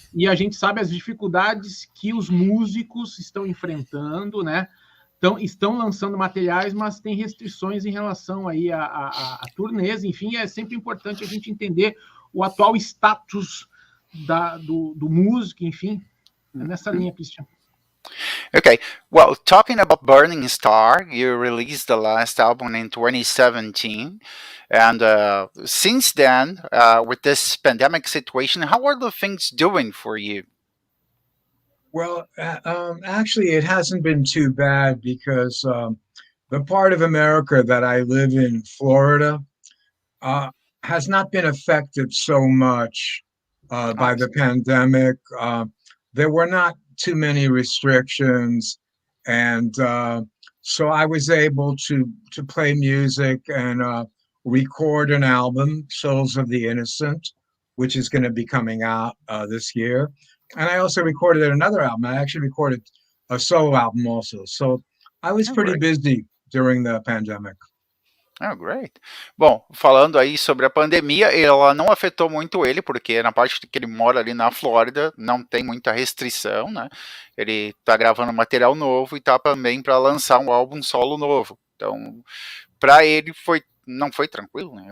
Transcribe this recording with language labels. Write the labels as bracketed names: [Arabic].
[Portuguese] E a gente sabe as dificuldades que os músicos estão enfrentando, né? Estão lançando materiais, mas tem restrições em relação aí a turnês. Enfim, é sempre importante a gente entender o atual status do músico, enfim, nessa linha, Christian. [English] Okay, well, talking about Burning Star, you released the last album in 2017, and since then, with this pandemic situation, how are the things doing for you? Well, actually, it hasn't been too bad because the part of America that I live in, Florida, has not been affected so much by the pandemic. There were not too many restrictions, and so I was able to play music and record an album, Souls of the Innocent, which is going to be coming out this year. And I also recorded another album. I actually recorded a solo album also. So I was pretty busy during the pandemic. Oh, great. [Portuguese] Bom, falando aí sobre a pandemia, ela não afetou muito ele, porque na parte que ele mora ali na Flórida, não tem muita restrição, né? Ele tá gravando material novo e tá também para lançar um álbum solo novo. Então, para ele não foi tranquilo, né?